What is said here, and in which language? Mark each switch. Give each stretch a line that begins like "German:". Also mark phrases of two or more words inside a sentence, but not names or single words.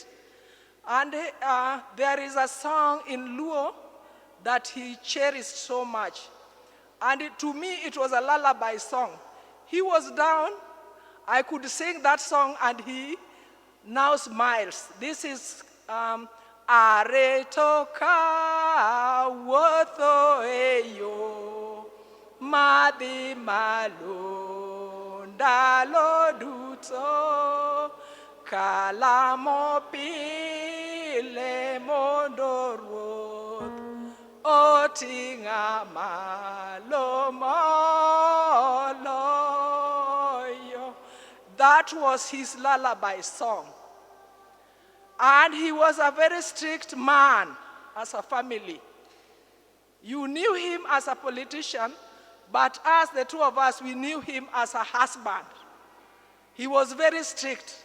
English: And there is a song in Luo that he cherished so much. And to me, it was a lullaby song. He was down, I could sing that song, and he now smiles. This is
Luo (Kenya and Tanzania): Aretoka wotho eyo madhi malo ndalo duto kalamo pile mondo ruoth oting'a malo moloyo.
English: That was his lullaby song. And he was a very strict man as a family. You knew him as a politician, but us, the two of us, we knew him as a husband. He was very strict.